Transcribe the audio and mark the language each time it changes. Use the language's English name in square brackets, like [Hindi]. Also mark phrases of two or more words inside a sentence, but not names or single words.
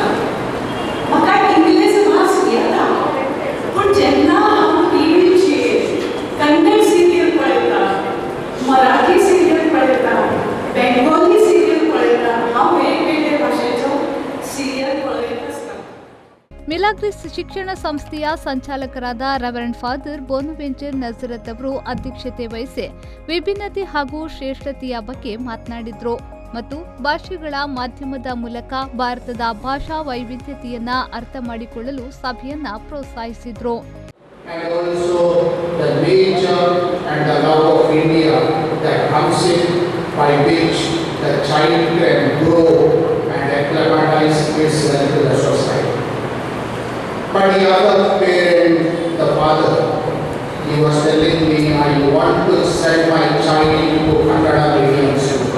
[Konkani] म्हाका इंग्लीश भास येता, पूण जेन्ना हांव टीव्हीचेर कन्नड सिरियल पळयता, मराठी सिरियल पळयता, बेंगॉली सिरियल पळयता, हांव वेगवेगळे भाशेचो सिरियल पळयत आसता. [Kannada] ಮಿಲಾಗ್ರೆಸ್ ಶಿಕ್ಷಣ ಸಂಸ್ಥೆಯ ಸಂಚಾಲಕರಾದ ರೆವರೆಂಡ್ ಫಾದರ್ ಬೋನವೆಂಚರ್ ನಜರತ್ ಅವರು ಅಧ್ಯಕ್ಷತೆ ವಹಿಸಿ ವಿಭಿನ್ನತೆ ಹಾಗೂ ಶ್ರೇಷ್ಠತೆಯ ಬಗ್ಗೆ ಮಾತನಾಡಿದರು ಮತ್ತು ಭಾಷೆಗಳ ಮಾಧ್ಯಮದ ಮೂಲಕ ಭಾರತದ ಭಾಷಾ ವೈವಿಧ್ಯತೆಯನ್ನ ಅರ್ಥ ಮಾಡಿಕೊಳ್ಳಲು ಸಭೆಯನ್ನ ಪ್ರೋತ್ಸಾಹಿಸಿದರು. [English] But the other parent, the father, he was telling me, I want to send my child to Kannada medium school.